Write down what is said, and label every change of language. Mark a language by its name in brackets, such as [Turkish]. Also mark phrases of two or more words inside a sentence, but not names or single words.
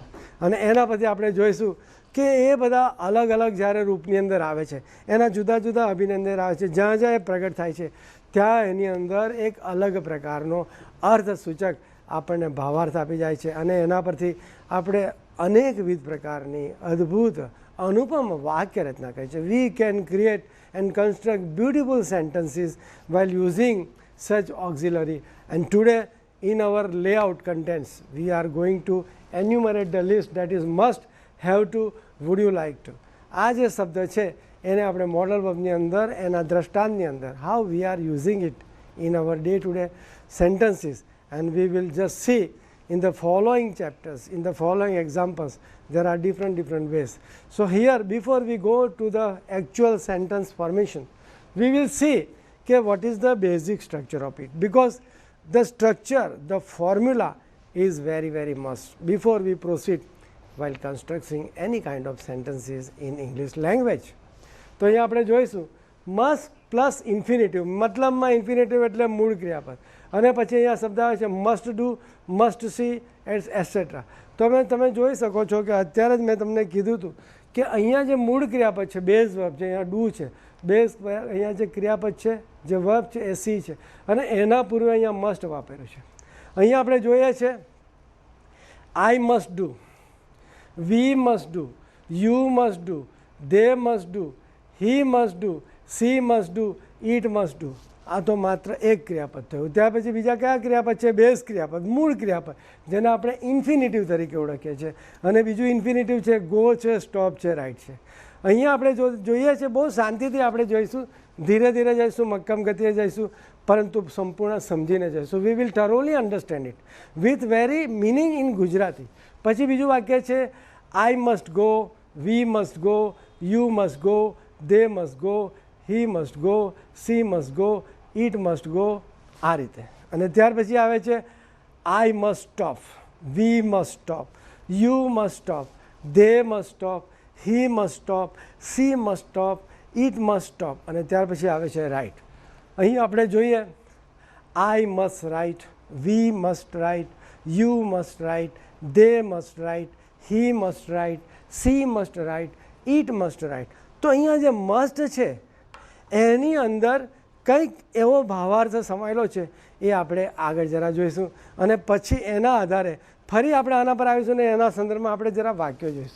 [Gujarati] અને એના પછી આપણે જોઈશું કે એ બધા અલગ અલગ જ્યારે રૂપની અંદર આવે છે, એના જુદા જુદા અભિનંદન આવે છે, જ્યાં જ્યાં એ પ્રગટ થાય છે ત્યાં એની અંદર એક અલગ પ્રકારનો અર્થસૂચક આપણને ભાવાર્થ આપી જાય છે, અને એના પરથી આપણે અનેકવિધ પ્રકારની અદ્ભુત અનુપમ વાક્ય રચના કરી છે. [English] We can create and construct beautiful sentences while using such auxiliary, and today in our layout contents we are going to enumerate the list that is must, have to, would you like to. [Gujarati] આ જે શબ્દ છે એને આપણે મોડલ વર્બની અંદર એના દ્રષ્ટાંતની અંદર [English] how we are using it in our day to day sentences, and we will just see in the following chapters, in the following examples, there are different ways. So here, before we go to the actual sentence formation, we will see what is the basic structure of it, because the structure, the formula is very must before we proceed while constructing any kind of sentences in English language. [Gujarati] તો અહીંયા આપણે જોઈશું [English] must plus infinitive. [Gujarati] મતલબમાં ઇન્ફિનિટિવ એટલે મૂળ ક્રિયાપદ, અને પછી અહીંયા શબ્દ આવે છે [English] must do, must see [Gujarati] એટસેટ્રા. તો તમે જોઈ શકો છો કે અત્યારે જ મેં તમને કીધું હતું કે અહીંયા જે મૂળ ક્રિયાપદ છે, [English] base verb [Gujarati] છે, અહીંયા ડુ છે, બેઝ અહીંયા જે ક્રિયાપદ છે, જે વર્બ છે એ સી છે, અને એના પૂર્વે અહીંયા મસ્ટ વાપરેલું છે. અહીંયા આપણે જોઈએ છે [English] I must do, we must do, you must do, they must do, he must do, she must do, it must do. [Gujarati] આ તો માત્ર એક ક્રિયાપદ થયું. ત્યાર પછી બીજા કયા ક્રિયાપદ છે? બેઝ ક્રિયાપદ, મૂળ ક્રિયાપદ, જેને આપણે ઇન્ફિનિટિવ તરીકે ઓળખીએ છીએ, અને બીજું ઇન્ફિનિટિવ છે ગો છે, સ્ટોપ છે, રાઇટ છે. અહીંયા આપણે જોઈએ છે, બહુ શાંતિથી આપણે જોઈશું, ધીરે ધીરે જઈશું, મક્કમ ગતિએ જઈશું, પરંતુ સંપૂર્ણ સમજીને જઈશું. [English] We will thoroughly understand it with very meaning in ગુજરાતી. [Gujarati] પછી બીજું વાક્ય છે [English] I must go, we must go, you must go, they must go, he must go, she must go, it must go, [Gujarati] આ રીતે. અને ત્યાર પછી આવે છે [English] I must stop, we must stop, you must stop, they must stop, he must stop, she must stop, it must stop. [Gujarati] અને ત્યાર પછી આવે છે રાઇટ. અહીં આપણે જોઈએ [English] I must write, we must write, you must write, they must write, he must write, she must write, it must write. [Gujarati] તો અહીંયા જે મસ્ટ છે એની અંદર કંઈક એવો ભાવાર્થ સમાયેલો છે, એ આપણે આગળ જરા જોઈશું. અને પછી એના આધારે ફરી આપણે આના પર આવીશું ને એના સંદર્ભમાં આપણે જરા વાક્યો જોઈશું.